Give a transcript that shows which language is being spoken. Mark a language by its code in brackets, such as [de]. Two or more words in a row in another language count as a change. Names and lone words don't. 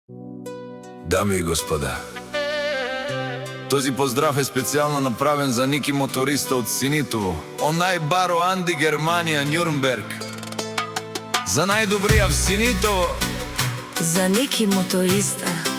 [bg] Дами и господа, този поздрав е специјално направен за Ники моториста од Синитово, онај баро Анди Германија Њурнберг. За најдобрија в Синитово, за Ники моториста.